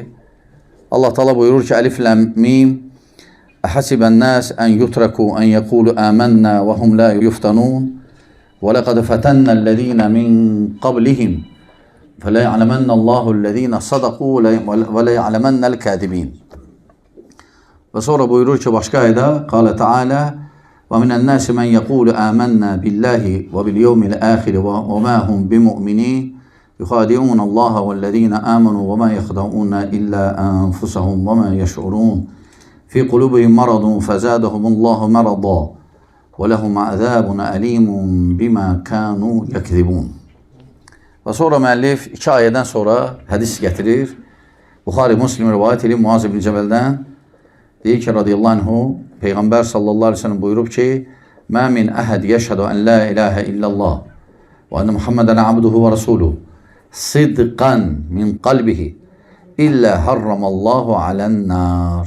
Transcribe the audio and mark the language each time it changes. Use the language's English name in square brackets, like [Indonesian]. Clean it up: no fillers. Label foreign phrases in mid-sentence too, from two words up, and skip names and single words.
[Azerbaijani] Allah Teala buyurur ki, [Arabic] الم أحسب الناس أن يتركوا أن يقولوا آمنا وهم لا يفتنون ولقد فتنا الذين من قبلهم فليعلمن الله الذين صدقوا وليعلمن الكاذبين. [Azerbaijani] Və sonra buyurur ki, başqa ayədə [Arabic] قال تعالى وَمِنَ النَّاسِ مَنْ يَقُولُ آمَنَّا بِاللَّهِ وَبِالْيَوْمِ الْآخِرِ وَمَا هُمْ بِمُؤْمِنِينَ يُخَادِعُونَ اللَّهَ وَالَّذِينَ آمَنُوا وَمَا يَخْدَعُونَ إِلَّا أَنفُسَهُمْ وَمَا يَشْعُرُونَ فِي قُلُوبِهِمْ مَرَضٌ فَزَادَهُمُ اللَّهُ مَرَضًا وَلَهُمْ عَذَابٌ أَلِيمٌ بِمَا كَانُوا يَكْذِبُونَ. [Azerbaijani] Və sonra müəllif 2 ayədən sonra hədis gətirir. Buxari Müslim rivayət edir Muaz ibn Cəbəldən. Deyir ki, [Arabic] رضي الله عنه, Peyğəmbər صلى الله عليه وسلم [Azerbaijani] buyurub ki, [Arabic] ما من أحد يشهد أن لا إله إلا الله وأن محمدا عبده ورسوله صدقا من قلبه إلا حرمه الله على النار.